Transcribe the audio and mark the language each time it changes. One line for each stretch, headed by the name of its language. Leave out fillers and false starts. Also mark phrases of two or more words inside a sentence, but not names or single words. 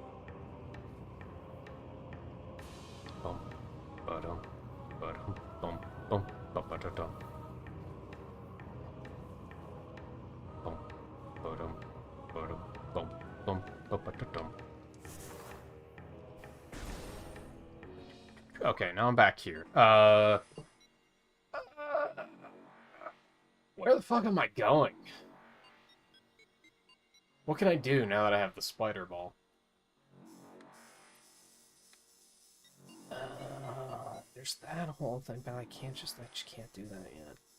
English: Bum, ba-dum, ba-dum, bum, bum, ba-ba-da-dum. Bum, ba-dum, ba-dum, bum, bum, ba-ba-da-dum. Okay, now I'm back here. Where the fuck am I going? What can I do now that I have the spider ball? There's that whole thing, but I just can't do that yet.